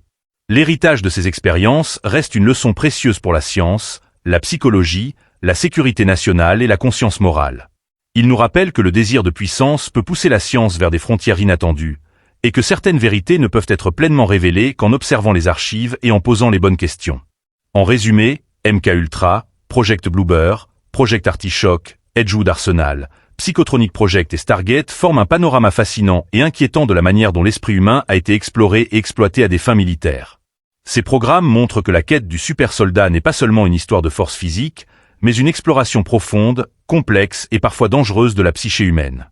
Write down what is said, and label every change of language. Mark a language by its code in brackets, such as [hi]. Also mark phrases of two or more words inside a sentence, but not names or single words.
[fr] L'héritage de ces expériences reste une leçon précieuse pour la science, la psychologie, la sécurité nationale et la conscience morale. Il nous rappelle que le désir de puissance peut pousser la science vers des frontières inattendues, et que certaines vérités ne peuvent être pleinement révélées qu'en observant les archives et en posant les bonnes questions. En résumé, MKUltra, Project Bluebird, Project Artichoke, Edgewood Arsenal, Psychotronic Project et Stargate forment un panorama fascinant et inquiétant de la manière dont l'esprit humain a été exploré et exploité à des fins militaires. Ces programmes montrent que la quête du super-soldat n'est pas seulement une histoire de force physique, mais une exploration profonde, complexe et parfois dangereuse de la psyché humaine.